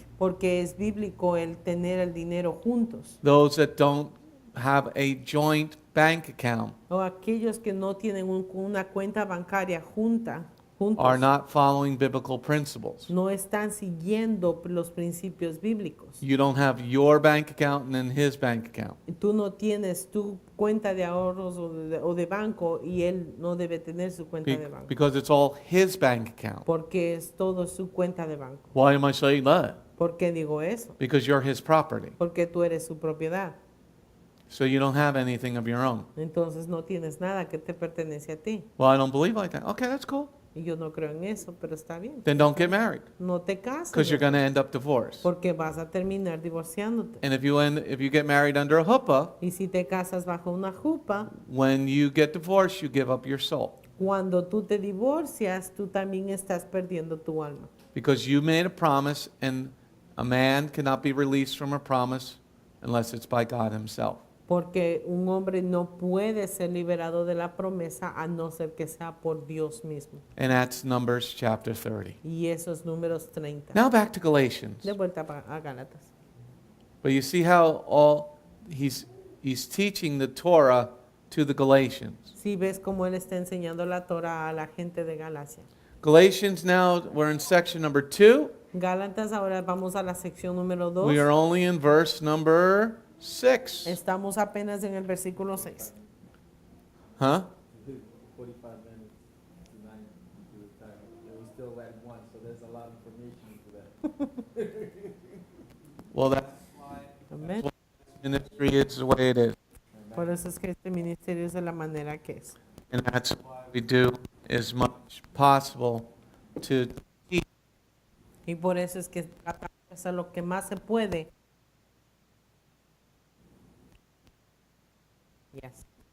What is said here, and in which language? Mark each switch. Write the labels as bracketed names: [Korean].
[Spanish] porque es bíblico el tener el dinero juntos. [English] Those that don't have a joint bank account [Spanish] O aquellos que no tienen una cuenta bancaria juntos, [English] are not following biblical principles. [Spanish] no están siguiendo los principios bíblicos. [English] You don't have your bank account and then his bank account. [Spanish] Tú no tienes tu cuenta de ahorros o de banco y él no debe tener su cuenta de banco. [English] Because it's all his bank account. [Spanish] Porque es todo su cuenta de banco. [English] Why am I saying that? [Spanish] ¿Por qué digo eso? [English] Because you're his property. [Spanish] Porque tú eres su propiedad. [English] So you don't have anything of your own. [Spanish] Entonces no tienes nada que te pertenece a ti. [English] Well, I don't believe like that. Okay, that's cool. [Spanish] Y yo no creo en eso, pero está bien. [English] Then don't get married [Spanish] No te cases. [English] because you're going to end up divorced. [Spanish] Porque vas a terminar divorciándote. [English] And if you get married under a huppah, [Spanish] Y si te casas bajo una jupa, [English] when you get divorced, you give up your soul [Spanish] cuando tú te divorcias, tú también estás perdiendo tu alma. [English] because you made a promise, and a man cannot be released from a promise unless it's by God himself. [Spanish] Porque un hombre no puede ser liberado de la promesa a no ser que sea por Dios mismo. [English] And that's Numbers chapter 30. [Spanish] Y eso es Números 30. [English] Now back to Galatians. [Spanish] De vuelta a Gálatas. [English] But you see how he's teaching the Torah to the Galatians. [Spanish] Si ves cómo él está enseñando la Torah a la gente de Galacia. [English] Galatians now, we're in section number 2. [Spanish] Gálatas, ahora vamos a la sección número 2. [English] We are only in verse number 6. [Spanish] Estamos apenas en el versículo 6. [English] Huh? 45 minutes to 9 to the time. And we still at 1, so there's a lot of information to that. Well, that's [Spanish] Amén. [English] ministry is the way it is. [Spanish] Por eso es que este ministerio es de la manera que es. [English] And that's why we do as much possible to teach. [Spanish] Y por eso es que tratamos de hacer lo que más se puede. [English] Yes.